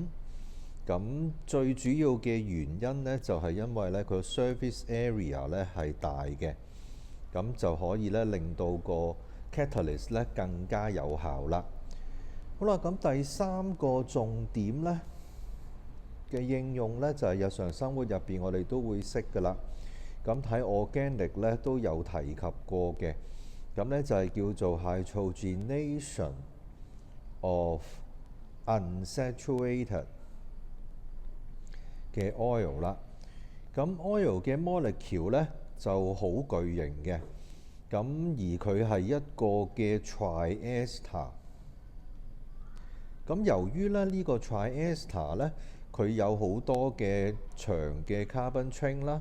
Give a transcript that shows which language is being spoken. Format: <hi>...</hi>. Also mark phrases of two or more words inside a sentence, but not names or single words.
<yue>咁最主要嘅原因咧，就係因為咧佢</yue> <en>surface area</en> <yue>咧係大嘅，咁就可以咧令到個 catalyst 咧更加有效啦。好啦，咁第三個重點咧嘅應用咧，就係日常生活入邊我哋都會識㗎啦。咁喺 organic 咧都有提及過嘅。咁咧就係叫做</yue> <en>hydrogenation of unsaturated</en> <yue>嘅 oil 啦。咁 oil 嘅 molecule 咧就好巨型嘅。咁而佢係一個嘅 triester。咁由於咧呢個 triester 咧，佢有好多嘅長嘅</yue> <en>carbon chain</en> <yue>啦。</yue>